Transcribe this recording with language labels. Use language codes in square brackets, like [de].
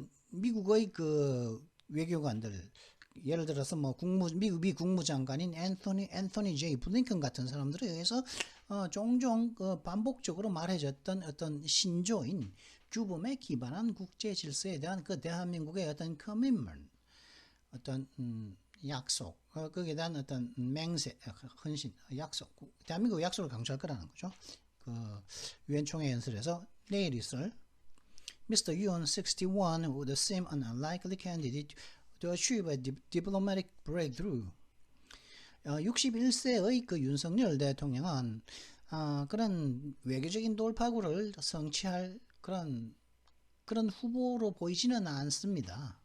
[ko] 미국의 그 외교관들 예를 들어서 미국 국무장관인 앤토니 제이 블링컨 같은 사람들에 의해서 종종 반복적으로 말해졌던 어떤 신조인 규범에 기반한 국제 질서에 대한 그 대한민국의 어떤 커밋먼트, 어떤 약속, 거기에 대한 어떤 맹세, 헌신, 약속, 대한민국 약속을 강조할 거라는 거죠. 그 유엔 총회 연설에서 내일 있을 Mr. [en] Yoon 61 would seem an unlikely candidate to achieve a diplomatic breakthrough. [ko] 61세의 그 윤석열 대통령은 그런 외교적인 돌파구를 성취할 그런 후보로 보이지는 않습니다.